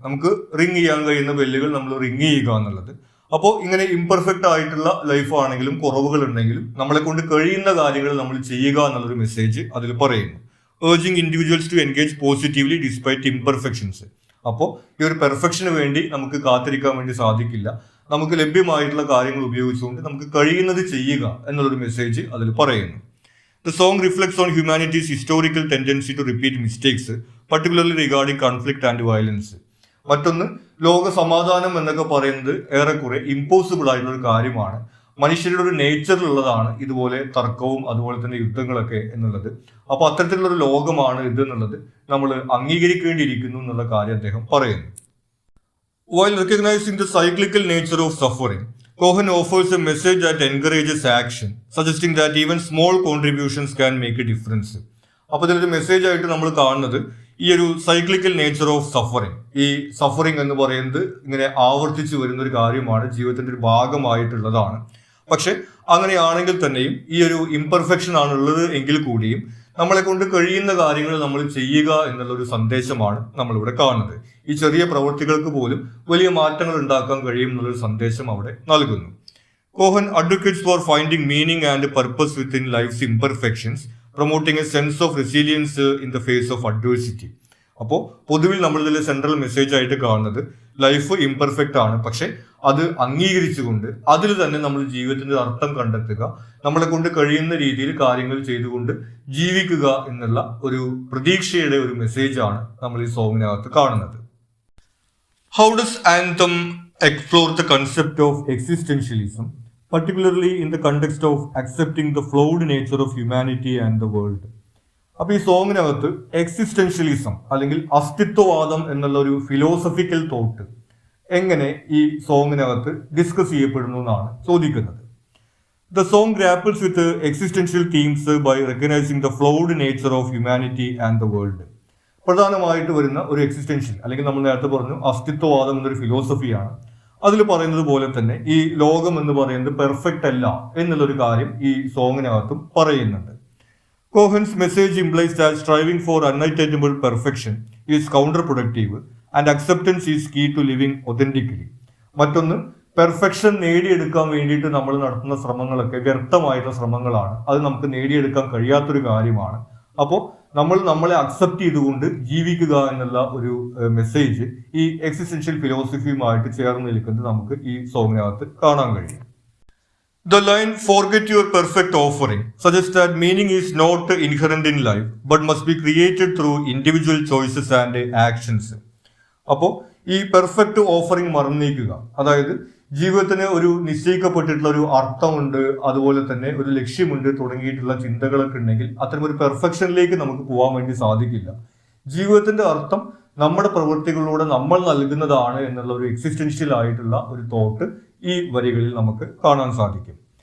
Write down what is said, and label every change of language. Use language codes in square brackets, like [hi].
[ml] നമുക്ക് റിംഗ് ചെയ്യാൻ കഴിയുന്ന ബെല്ലുകൾ നമ്മൾ റിംഗ് ചെയ്യുക എന്നുള്ളത്. അപ്പോൾ ഇങ്ങനെ ഇംപെർഫെക്റ്റ് ആയിട്ടുള്ള ലൈഫ് ആണെങ്കിലും കുറവുകൾ ഉണ്ടെങ്കിലും നമ്മളെ കൊണ്ട് കഴിയുന്ന കാര്യങ്ങൾ നമ്മൾ ചെയ്യുക എന്നുള്ളൊരു മെസ്സേജ് അതിൽ പറയുന്നു. [en] Urging individuals to engage positively despite imperfections. [ml] അപ്പോൾ ഈ ഒരു പെർഫെക്ഷന് വേണ്ടി നമുക്ക് കാത്തിരിക്കാൻ വേണ്ടി സാധിക്കില്ല. നമുക്ക് ലഭ്യമായിട്ടുള്ള കാര്യങ്ങൾ ഉപയോഗിച്ചുകൊണ്ട് നമുക്ക് കഴിയുന്നത് ചെയ്യുക എന്നുള്ളൊരു മെസ്സേജ് അതിൽ പറയുന്നു. [en] The song reflects on humanity's historical tendency to repeat mistakes, particularly regarding conflict and violence. [ml] മറ്റൊന്ന്, ലോക സമാധാനം എന്നൊക്കെ പറയുന്നത് ഏറെക്കുറെ ഇമ്പോസിബിൾ ആയിട്ടുള്ള ഒരു കാര്യമാണ്. മനുഷ്യരുടെ ഒരു നേച്ചറിലുള്ളതാണ് ഇതുപോലെ തർക്കവും അതുപോലെ തന്നെ യുദ്ധങ്ങളൊക്കെ എന്നുള്ളത്. അപ്പൊ അത്തരത്തിലുള്ള ഒരു ലോകമാണ് ഇത് എന്നുള്ളത് നമ്മൾ അംഗീകരിക്കേണ്ടിയിരിക്കുന്നു എന്നുള്ള കാര്യം അദ്ദേഹം പറയുന്നു. [en] While recognizing the cyclical nature of suffering, Cohen offers a message that encourages action, suggesting that even small contributions can make a difference. [ml] അപ്പോൾ ഇതിലൊരു മെസ്സേജ് ആയിട്ട് നമ്മൾ കാണുന്നത് ഈ ഒരു [en] Cyclical nature of suffering. [ml] ഈ സഫറിങ് എന്ന് പറയുന്നത് ഇങ്ങനെ ആവർത്തിച്ചു വരുന്ന ഒരു കാര്യമാണ്, ജീവിതത്തിന്റെ ഒരു ഭാഗമായിട്ടുള്ളതാണ്. പക്ഷെ അങ്ങനെയാണെങ്കിൽ തന്നെയും ഈ ഒരു ഇംപെർഫെക്ഷൻ ആണുള്ളത് എങ്കിൽ കൂടിയും നമ്മളെ കൊണ്ട് കഴിയുന്ന കാര്യങ്ങൾ നമ്മൾ ചെയ്യുക എന്നുള്ള ഒരു സന്ദേശമാണ് നമ്മളിവിടെ കാണുന്നത്. ഈ ചെറിയ പ്രവൃത്തികൾക്ക് പോലും വലിയ മാറ്റങ്ങൾ ഉണ്ടാക്കാൻ കഴിയും എന്നുള്ളൊരു സന്ദേശം അവിടെ നൽകുന്നു. [en] Cohen advocates for finding meaning and purpose within life's imperfections, promoting a sense of resilience in the face of adversity. [ml] അപ്പോൾ പൊതുവിൽ നമ്മളിതിൽ സെൻട്രൽ മെസ്സേജ് ആയിട്ട് കാണുന്നത് ലൈഫ് ഇംപെർഫെക്റ്റ് ആണ്, പക്ഷെ അത് അംഗീകരിച്ചുകൊണ്ട് അതിൽ തന്നെ നമ്മൾ ജീവിതത്തിന്റെ അർത്ഥം കണ്ടെത്തുക, നമ്മളെ കൊണ്ട് കഴിയുന്ന രീതിയിൽ കാര്യങ്ങൾ ചെയ്തുകൊണ്ട് ജീവിക്കുക എന്നുള്ള ഒരു പ്രതീക്ഷയുടെ ഒരു മെസ്സേജാണ് നമ്മൾ ഈ സോങ്ങിനകത്ത് കാണുന്നത്. [en] How does anthem explore the concept of existentialism, particularly in the context of accepting the flawed nature of humanity and the world? [ml] അപ്പോൾ ഈ സോങ്ങിനകത്ത് എക്സിസ്റ്റൻഷ്യലിസം അല്ലെങ്കിൽ അസ്തിത്വവാദം എന്നുള്ള ഒരു ഫിലോസഫിക്കൽ തോട്ട് എങ്ങനെ ഈ സോങ്ങിനകത്ത് ഡിസ്കസ് ചെയ്യപ്പെടുന്നു എന്നാണ് ചോദിക്കുന്നത്. [en] The song grapples with existential themes by recognizing the flawed nature of humanity and the world. [ml] പ്രധാനമായിട്ട് വരുന്ന ഒരു എക്സിസ്റ്റൻഷ്യൽ അല്ലെങ്കിൽ നമ്മൾ നേരത്തെ പറഞ്ഞു അസ്തിത്വവാദം എന്നൊരു ഫിലോസഫിയാണ്. അതിൽ പറയുന്നത് പോലെ തന്നെ ഈ ലോകം എന്ന് പറയുന്നത് പെർഫെക്റ്റ് അല്ല എന്നുള്ളൊരു കാര്യം ഈ സോങ്ങിനകത്തും പറയുന്നുണ്ട്. [en] Cohen's message implies that striving for unattainable perfection is counterproductive and acceptance is key to living authentically. [ml] മറ്റൊന്ന്, പെർഫെക്ഷൻ നേടിയെടുക്കാൻ വേണ്ടിയിട്ട് നമ്മൾ നടത്തുന്ന ശ്രമങ്ങളൊക്കെ വ്യർത്ഥമായിട്ടുള്ള ശ്രമങ്ങളാണ്. അത് നമുക്ക് നേടിയെടുക്കാൻ കഴിയാത്തൊരു കാര്യമാണ്. അപ്പോൾ നമ്മൾ നമ്മളെ അക്സെപ്റ്റ് ചെയ്തുകൊണ്ട് ജീവിക്കുക എന്നുള്ള ഒരു മെസ്സേജ് ഈ എക്സിസ്റ്റൻഷ്യൽ ഫിലോസഫിയുമായിട്ട് ചേർന്ന് നിൽക്കുന്നത് നമുക്ക് ഈ സോങ്ങിനകത്ത് കാണാൻ കഴിയും. [en] The line "forget your perfect offering" suggests that meaning is not inherent in life but must be created through individual choices and actions. [ml] അപ്പോൾ ഈ പെർഫെക്റ്റ് ഓഫറിംഗ് മറന്നേക്കുക, അതായത് ജീവിതത്തിന് ഒരു നിശ്ചയിക്കപ്പെട്ടിട്ടുള്ള ഒരു അർത്ഥമുണ്ട്, അതുപോലെ തന്നെ ഒരു ലക്ഷ്യമുണ്ട് തുടങ്ങിയിട്ടുള്ള ചിന്തകളൊക്കെ ഉണ്ടെങ്കിൽ അത്തരം ഒരു പെർഫെക്ഷനിലേക്ക് നമുക്ക് പോകാൻ വേണ്ടി സാധിക്കില്ല. ജീവിതത്തിന്റെ അർത്ഥം നമ്മുടെ പ്രവൃത്തികളിലൂടെ നമ്മൾ നൽകുന്നതാണ് എന്നുള്ള ഒരു എക്സിസ്റ്റൻഷ്യൽ ആയിട്ടുള്ള ഒരു തോട്ട് ഈ വരികളിൽ നമുക്ക് കാണാൻ സാധിക്കും.